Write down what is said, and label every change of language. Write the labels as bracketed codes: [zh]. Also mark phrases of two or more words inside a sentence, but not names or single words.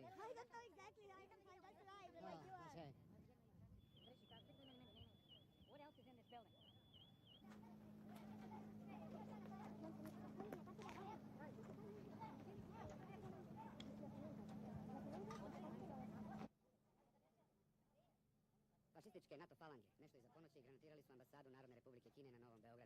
[en] I don't know exactly. I can find that's right. Oh, Like you are. okay. What else is in this building? [sr] Fašističke NATO falange nešto iza ponoći granatirali su ambasadu Narodne Republike Kine na Novom Beogradu.